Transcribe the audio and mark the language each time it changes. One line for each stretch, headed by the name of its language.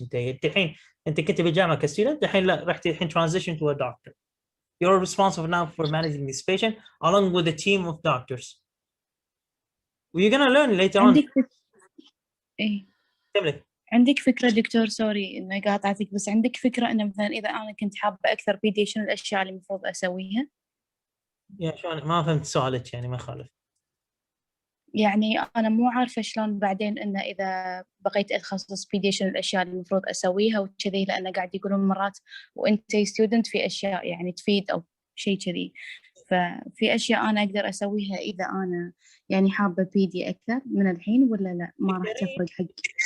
Arabic: انت الحين انت كنت بالجامعه كستودنت، الحين لا رحتي الحين
English: transition to a doctor. You're responsible now for managing this patient along with a team of doctors. You're gonna learn later on.
Arabic: إيه. كملي. عندك فكرة دكتور، سوري إني قاطعتك، بس عندك فكرة إنه مثلا إذا أنا كنت حابة أكثر بيدي شنو الأشياء اللي المفروض أسويها؟ يا شلون ما فهمت سؤالك يعني، ما يخالف. يعني أنا مو عارفة شلون بعدين إنه إذا بقيت أتخصص بيدي شنو الأشياء اللي المفروض أسويها وكذي، لأنه قاعد يقولون مرات وأنت ستودنت في أشياء يعني تفيد أو شيء كذي، ففي أشياء أنا أقدر أسويها إذا أنا يعني حابة بيدي أكثر من الحين، ولا لا ما راح تفرق حقي؟